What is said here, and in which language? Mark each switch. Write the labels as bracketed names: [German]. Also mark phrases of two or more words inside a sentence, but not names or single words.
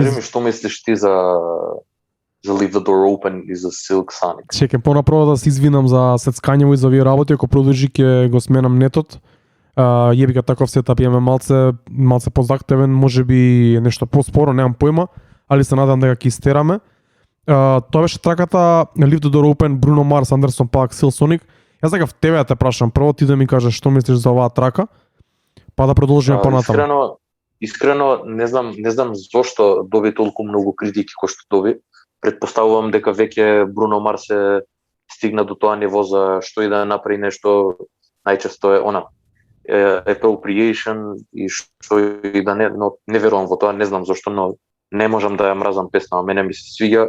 [Macedonian] Кажи ми што мислиш ти за Leave the Door Open и за Silk Sonic? Чекам понапрово да се извинам за сецкањево и за овие работи, ако продолжи ќе го сменам нетот. Јеби га таков сетап, имаме малце позактевен, можеби нешто поспоро, немам појма, али се надам дека ќе истераме. Тоа беше траката Leave the Door Open, Bruno Mars, Anderson .Paak, Silk Sonic. Јас сакав тебе да те прашам, прво ти да ми кажеш што мислиш за оваа трака, па да продолжиме понатаму. Искрено не знам зошто доби толку многу критики кои што доби. Предпоставувам дека веќе Бруно Марс е стигна до тоа ниво за што и да направи нешто, најчесто е appropriation и што и да не верувам во тоа, не знам зошто, но не можам да ја мразам песна, мене ми се свиѓа.